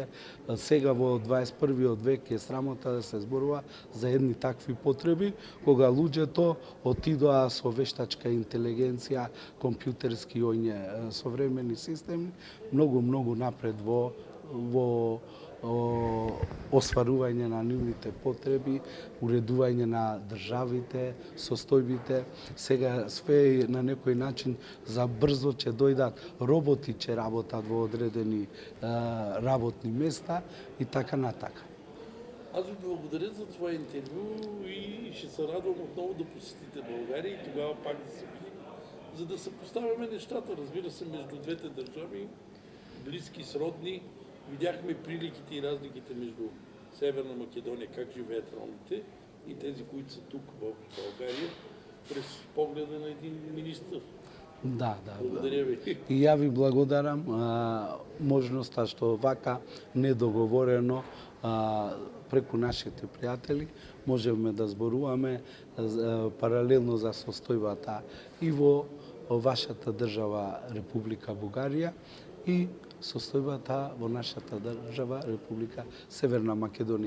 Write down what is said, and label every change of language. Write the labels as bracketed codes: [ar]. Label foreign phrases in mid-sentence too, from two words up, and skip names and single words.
[mk] Сега во 21 век е срамота да се зборува за едни такви потреби, кога луѓето отидоа со вештачка интелигенција, компјутерски оње современи системи, многу напред во остварување на нивните потреби, уредување на државите, состојбите. Сега све на некој начин за брзо ќе дојдат роботи, ќе работат во одредени работни места и така натака. [bg] Аз ви благодаря за това интервю и ще се радвам отново да посетите България и тогава пак да се видим, за да съпоставяме нещата, разбира се, между двете държави, близки, сродни. Видяхме приликите и разликите между Северна Македония, как живеят ромите и тези, които са тук в България, през погледа на един министър. Да. Благодаря ви. [mk] И ја ви благодарам можноста што вака недоговорено преку нашите пријатели можеме да зборуваме паралелно за состојбата и во вашата држава Република Бугарија и состојбата во нашата држава Република Северна Македонија.